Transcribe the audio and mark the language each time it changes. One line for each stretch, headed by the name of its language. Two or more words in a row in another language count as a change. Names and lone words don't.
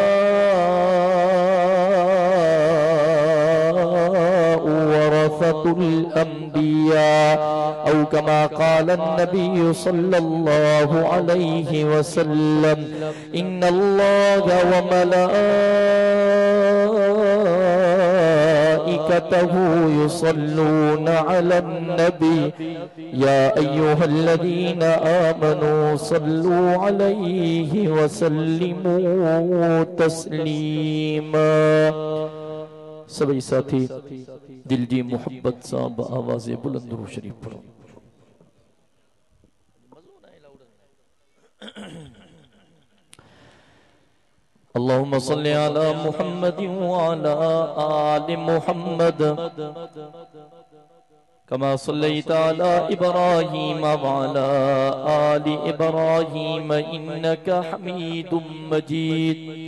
Arabic: ورثة الأنبياء أو كما قال النبي صلى الله عليه وسلم إن الله وملائكته ملائكته يصلون على النبي يا أيها الذين آمنوا صلوا عليه وسلموا تسليما.
Sindhi: सभी साथी दिल जी मोहब्बत सां आवाज़े बुलंद दुरूद शरीफ पढ़ो।
Arabic: اللهم صل على محمد وعلى آل محمد كما صليت على إبراهيم وعلى آل إبراهيم إنك حميد مجيد.